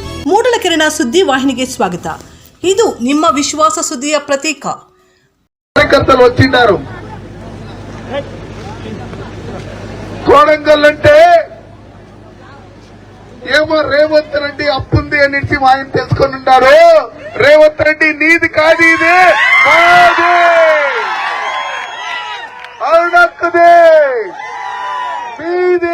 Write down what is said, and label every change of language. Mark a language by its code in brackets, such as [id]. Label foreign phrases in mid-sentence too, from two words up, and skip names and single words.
[kn] ಮೂಡಲ ಕಿರಣ ಸುದ್ದಿ ವಾಹಿನಿಗೆ ಸ್ವಾಗತ. ಇದು ನಿಮ್ಮ ವಿಶ್ವಾಸ ಸುದ್ದಿಯ ಪ್ರತೀಕ. [te] కార్యకర్తలు వచ్చినారు. కోడంగల్ అంటే ఏమో రేవంత్ రెడ్డి అప్పుంది అని ఆయన తెలుసుకొని ఉన్నారు. రేవంత్ రెడ్డి నీది కాదు, ఇది మాది, అరుణక్కదే, మీది.